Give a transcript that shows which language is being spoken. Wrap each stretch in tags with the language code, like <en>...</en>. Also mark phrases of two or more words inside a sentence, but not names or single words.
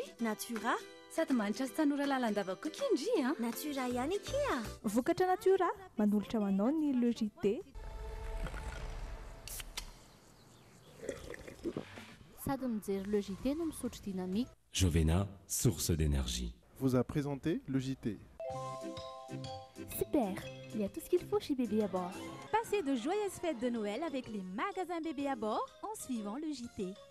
<mg>Natura, sady manitra sy tanora lalandava koa indry a. Natura ihany ikia. Vokatra Natura, manolotra ho anao ny LEJT. Sady mijery LEJT no misotro dynamique. Jovena,</mg> <fr>source d'énergie. Vous a présenté le JT. Super, il y a tout ce qu'il faut chez Bébé à bord. Passez de joyeuses fêtes de Noël avec les magasins Bébé à bord en suivant le JT.</fr>